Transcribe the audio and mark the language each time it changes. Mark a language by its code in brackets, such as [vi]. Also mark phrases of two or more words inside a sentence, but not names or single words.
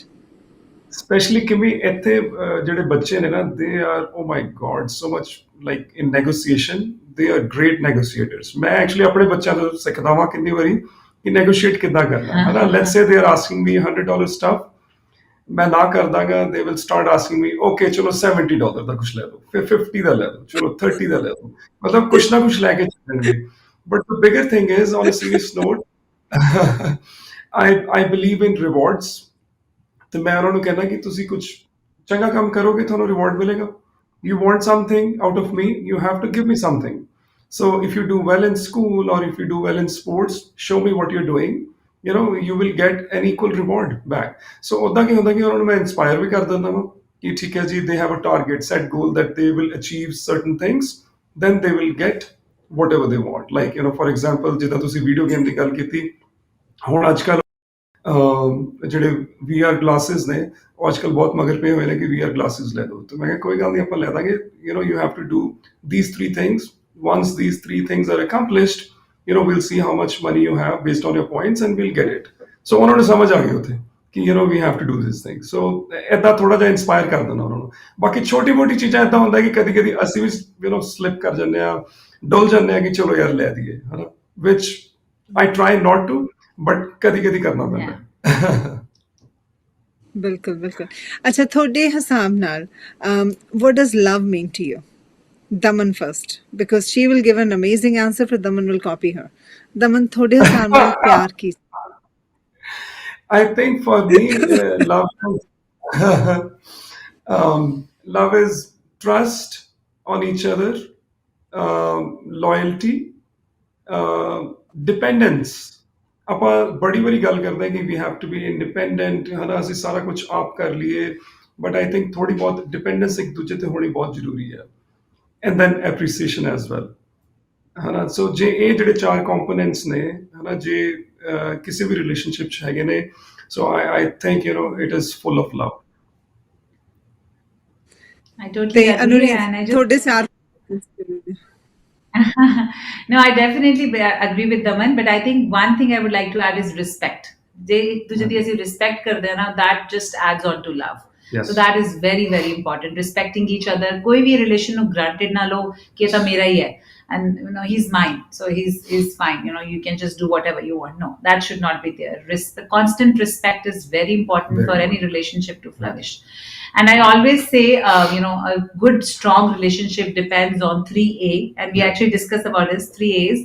[pa] ਸਪੈਸ਼ਲੀ ਕਿਵੇਂ ਇੱਥੇ ਜਿਹੜੇ ਬੱਚੇ ਨੇ ਨਾ [en] they are oh my god so much like in negotiation they are great negotiators [pa] ਮੈਂ ਐਕਚੁਅਲੀ ਆਪਣੇ ਬੱਚਿਆਂ ਨੂੰ ਸਿੱਖਦਾ ਵਾਂ ਕਿੰਨੀ ਵਾਰੀ ਕਿ ਨੈਗੋਸ਼ੀਏਟ ਕਿੱਦਾਂ ਕਰਨਾ ਹੈ ਨਾ [en] let's say they are asking me $100 stuff [pa] ਮੈਂ ਨਾ ਕਰ ਦਾਂਗਾ [en] they will start asking me okay [pa] ਚਲੋ $70 ਦਾ ਕੁਝ ਲੈ ਲਓ ਫਿਰ 50 ਦਾ ਲੈ ਲਓ ਚਲੋ 30 ਦਾ ਲੈ ਲਓ ਮਤਲਬ ਕੁਝ ਨਾ ਕੁਝ ਲੈ ਕੇ ਚੱਲਣਗੇ [en] but the bigger thing is on a serious note I believe in rewards [pa] ਤੇ ਮੈਂ ਉਹਨਾਂ ਨੂੰ ਕਹਿੰਦਾ ਕਿ ਤੁਸੀਂ ਕੁਝ ਚੰਗਾ ਕੰਮ ਕਰੋਗੇ ਤੁਹਾਨੂੰ ਰਿਵਾਰਡ ਮਿਲੇਗਾ [en] you want something out of me you have to give me something so if you do well in school or if you do well in sports show me what you're doing you know you will get an equal reward back so [pa] ਉਦਾਂ ਕੀ ਹੁੰਦਾ ਕਿ ਉਹਨਾਂ ਨੂੰ ਮੈਂ ਇਨਸਪਾਇਰ ਵੀ ਕਰ ਦਿੰਦਾ ਹਾਂ ਕਿ ਠੀਕ ਹੈ ਜੀ [en] they have a target set goal that they will achieve certain things then they will get whatever they want like you know for example [pa] ਜਿੱਦਾਂ ਤੁਸੀਂ ਵੀਡੀਓ ਗੇਮ ਦੀ ਗੱਲ ਕੀਤੀ ਹੁਣ ਅੱਜ ਕੱਲ੍ਹ ਜਿਹੜੇ [en] VR glasses [pa] ਨੇ ਉਹ ਅੱਜ ਕੱਲ੍ਹ ਬਹੁਤ ਮਗਰ ਪਏ ਹੋਏ ਨੇ ਕਿ [en] VR glasses [pa] ਲੈ ਦਿਓ ਤੇ ਮੈਂ ਕਿਹਾ ਕੋਈ ਗੱਲ ਨਹੀਂ ਆਪਾਂ ਲੈ ਦਾਂਗੇ [en] you know you have to do these 3 things once these 3 things are accomplished you know we'll see how much money you have based on your points and we'll get it so [pa] ਉਹਨਾਂ ਨੂੰ ਸਮਝ ਆ ਗਈ ਉੱਥੇ ਕਿ [en] you know we have to do this thing so [pa] ਏਦਾਂ ਥੋੜਾ ਜਿਹਾ ਇਨਸਪਾਇਰ ਕਰ ਦੇਣਾ ਉਹਨਾਂ ਨੂੰ ਬਾਕੀ ਛੋਟੀ ਮੋਟੀ ਚੀਜ਼ਾਂ ਏਦਾਂ ਹੁੰਦਾ ਕਿ ਕਦੀ ਕਦੀ ਅਸੀਂ ਵੀ [en] you know [pa] ਸਲਿਪ ਕਰ ਜਾਂਦੇ ਆ ਡੁੱਲ ਜਾਂਦੇ ਆ ਕਿ ਚਲੋ ਯਾਰ ਲੈ ਦਈਏ ਹਨਾ [en] which I try not to [pa] ਬਟ ਕਦੀ ਕਦੀ ਕਰਨਾ ਪੈਂਦਾ ਬਿਲਕੁਲ ਬਿਲਕੁਲ ਅੱਛਾ ਤੁਹਾਡੇ ਹਿਸਾਬ ਨਾਲ [en] what does love mean to you Daman first because she will give an amazing answer for Daman will copy her Daman [pa] ਤੁਹਾਡੇ ਹਿਸਾਬ ਨਾਲ ਪਿਆਰ ਕੀ [en] I think for me love is trust on each other loyalty dependence [pa] ਆਪਾਂ ਬੜੀ ਵਾਰੀ ਗੱਲ ਕਰਦੇ ਹਾਂ ਕਿ [en] we have to be independent [pa] ਹਨਾ ਅਸੀਂ ਸਾਰਾ ਕੁਝ ਆਪ ਕਰ ਲਈਏ [en] but I think [pa] ਥੋੜੀ ਬਹੁਤ ਡਿਪੈਂਡੈਂਸ ਇੱਕ ਦੂਜੇ ਤੇ ਹੋਣੀ ਬਹੁਤ ਜ਼ਰੂਰੀ ਹੈ [en] and then appreciation as well [pa] ਹਨਾ ਸੋ ਜੇ ਇਹ ਜਿਹੜੇ 4 ਕੰਪੋਨੈਂਟਸ ਨੇ ਹਨਾ ਜੇ ਕਿਸੇ ਵੀ ਰਿਲੇਸ਼ਨਸ਼ਿਪ 'ਚ ਹੈਗੇ ਨੇ [en] so I think you know it is full of love I totally [pa] ਤੇ [en] agree ਅਨੁਰੀ and I just [pa] ਤੁਹਾਡੇ 4 [en] no, I definitely agree with Daman, but I think one thing I would like to add is respect. [pa] ਜੇ ਇੱਕ ਦੂਜੇ ਦੀ ਅਸੀਂ ਰਿਸਪੈਕਟ ਕਰਦੇ ਹਾਂ ਨਾ, [en] that just adds on to love. Yes. So that is very very important, respecting each other. [pa] ਕੋਈ ਵੀ ਰਿਲੇਸ਼ਨ ਨੂੰ granted ਨਾ ਲਓ ਕਿ ਇਹ ਤਾਂ ਮੇਰਾ ਹੀ ਹੈ, [en] and you know he's mine, so he's fine, you know you can just do whatever you want. No, that should not be there. The constant respect is very important Very for any important. relationship to flourish. And I always say, you know, a good strong relationship depends on 3A, and we actually discuss about this 3A's.